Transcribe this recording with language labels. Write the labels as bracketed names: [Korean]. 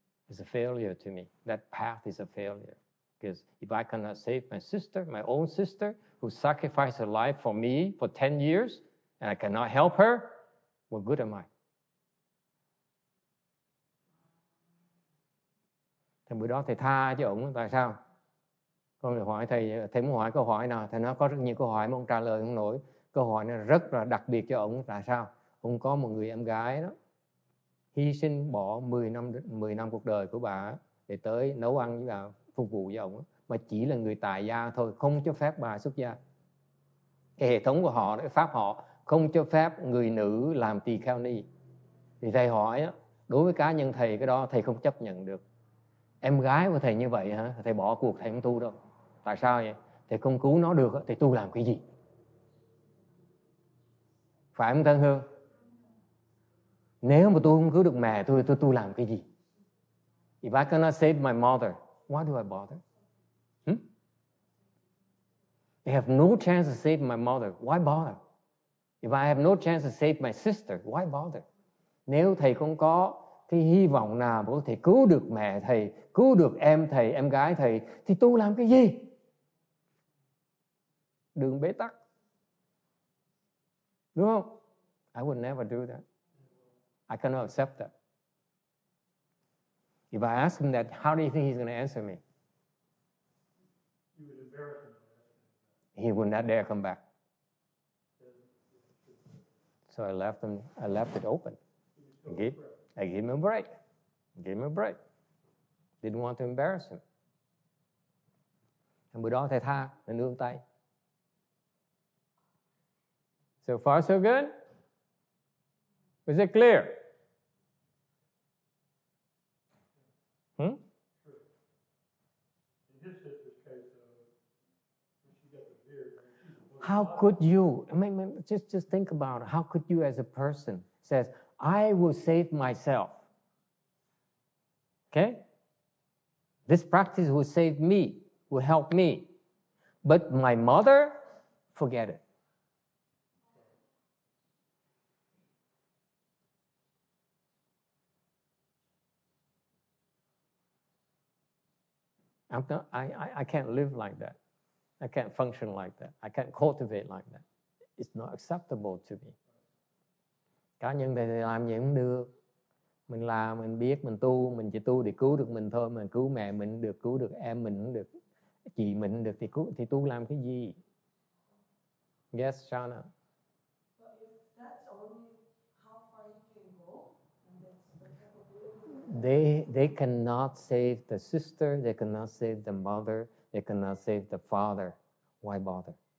[English] It's a failure to me. That path is a failure. Because if I cannot save my sister, my own sister, who sacrificed her life for me for 10 years, and I cannot help her, what good am I? [Vietnamese] Thì bữa đó thầy tha cho ổng, tại sao? Con người hỏi thầy muốn hỏi câu hỏi nào? Thầy nói có rất nhiều câu hỏi mà ông trả lời không nổi. Câu hỏi này rất là đặc biệt cho ổng. Tại sao? Ông có một người em gái đó, hy sinh bỏ 10 năm cuộc đời của bà để tới nấu ăn với bà, phục vụ với ổng, mà chỉ là người tại gia thôi, không cho phép bà xuất gia. Cái hệ thống của họ, cái pháp họ không cho phép người nữ làm tỳ kheo ni. Thì thầy hỏi, đối với cá nhân thầy, cái đó thầy không chấp nhận được. Em gái của thầy như vậy hả? Thầy bỏ cuộc, thầy không tu đâu. Tại sao vậy? Thầy không cứu nó được thì tu làm cái gì? Phải không Tân Hương? Nếu mà tôi không cứu được mẹ tôi tu làm cái gì? [English] If I cannot save my mother, why do I bother? I have no chance to save my mother, why bother? If I have no chance to save my sister, why bother? [Vietnamese] Nếu thầy không có cái hy vọng nào mà có thể cứu được mẹ thầy, cứu được em thầy, em gái thầy, thì tu làm cái gì? Đường bế tắc. Đúng không? [English] I would never do that. I cannot accept that. If I ask him that, how do you think he's going to answer me? You would embarrass him. He would not dare come back. So I left it open. I gave him a break. Didn't want to embarrass him. [Vietnamese] Bữa đó thầy tha, thầy nương tay. [English] So far so good? Is it clear? In his sister's case, when she got the beard, How could you, just think about it. How could you as a person says, I will save myself. Okay? This practice will save me, will help me. But my mother, forget it. I can't live like that. I can't function like that. I can't cultivate like that. It's not acceptable to me. [Vietnamese] Cá nhân thầy làm gì cũng được. Mình làm, mình biết, mình tu, mình chỉ tu để cứu được mình thôi. Mình cứu mẹ mình được, cứu được em mình cũng được, chị mình được thì tu làm cái gì? [English] Yes, Shana. But if that's only how far you can go, and that's the capability. They cannot save the sister, they cannot save the mother, they cannot save the father. Why bother?